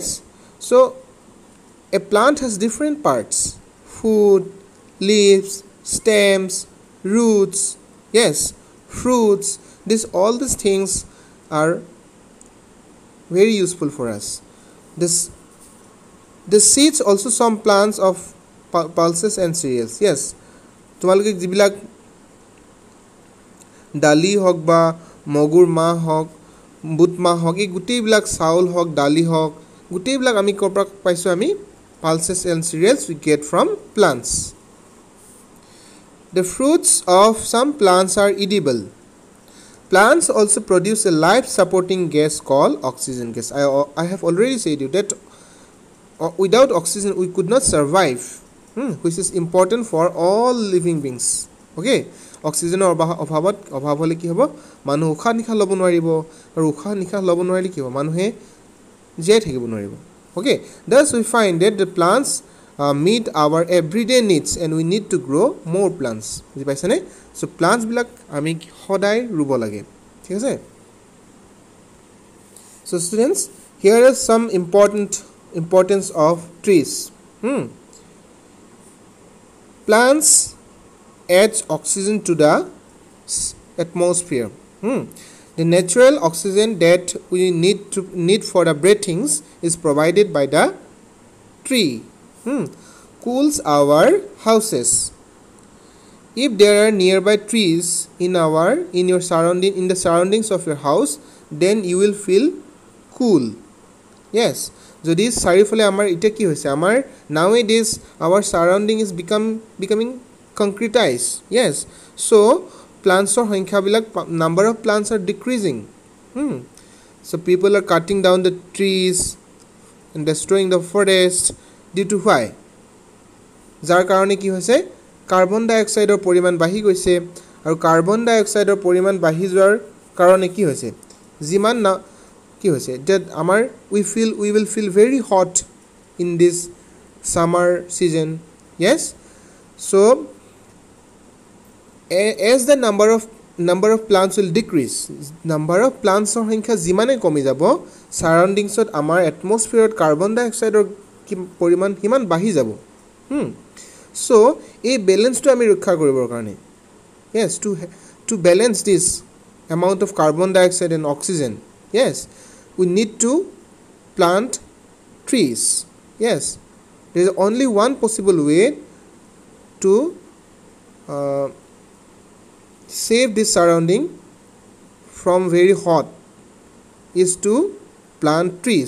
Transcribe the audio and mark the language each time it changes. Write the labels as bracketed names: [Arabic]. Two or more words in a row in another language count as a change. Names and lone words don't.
[English] So a plant has different parts: food, leaves, stems, roots. Yes, fruits. All these things are very useful for us. The seeds also some plants of pulses and cereals. Yes, [Assamese] তোমালোকে যিবিলাক দালি হওক বা মগুৰ মাহ হওক বুট মাহ হওক এই গোটেইবিলাক চাউল হওক দালি হওক গোটেইবিলাক আমি ক'ৰ পৰা পাইছোঁ আমি [English] pulses and cereals we get from plants. The fruits of some plants are edible. Plants also produce a life-supporting gas called oxygen gas. I have already said you that without oxygen we could not survive, which is important for all living beings. Okay, oxygen [Assamese] অভাৱ হ'লে কি হ'ব মানুহ উশাহ নিশাহ ল'ব নোৱাৰিব আৰু উশাহ নিশাহ ল'ব নোৱাৰিলে কি হ'ব মানুহে জীয়াই থাকিব নোৱাৰিব. [English] Okay, thus we find that the plants meet our everyday needs and we need to grow more plants. [Assamese] বুজি পাইছানে? [English] So plants [Assamese] বিলাক আমি সদায় ৰুব লাগে. ঠিক আছে? [English] So students, here is some importance of trees. Plants add oxygen to the atmosphere. The natural oxygen that we need for the breathings is provided by the tree. Cools our houses. If there are nearby trees in the surroundings of your house, then you will feel cool. Yes, [Assamese] যদি চাৰিওফালে আমাৰ এটা কি হৈছে আমাৰ [English] nowadays our surrounding is becoming concretized. Yes, so plants or সংখ্যাবিলাক number of plants are decreasing. So people are cutting down the trees and destroying the forest due to why? [Assamese] যাৰ কাৰণে কি হৈছে [English] carbon dioxide [Assamese] পৰিমাণ বাঢ়ি গৈছে আৰু [English] carbon dioxide [Assamese] পৰিমাণ বাঢ়ি যোৱাৰ কাৰণে কি হৈছে যিমান কি হৈছে that আমাৰ [English] we will feel very hot in this summer season. Yes, so as the number of plants will decrease, number of plants or [Assamese] সংখ্যা যিমানে কমি যাব সাৰাউণ্ডিংছত আমাৰ এটমস্ফিয়াৰত [English] carbon dioxide [Assamese] পৰিমাণ কিমান বাঢ়ি যাব. [English] So [Assamese] এই বেলেন্সটো আমি ৰক্ষা কৰিবৰ কাৰণে [English] yes to balance this amount of carbon dioxide and oxygen, yes, we need to plant trees. Yes, there is only one possible way to save this surrounding from very hot is to plant trees.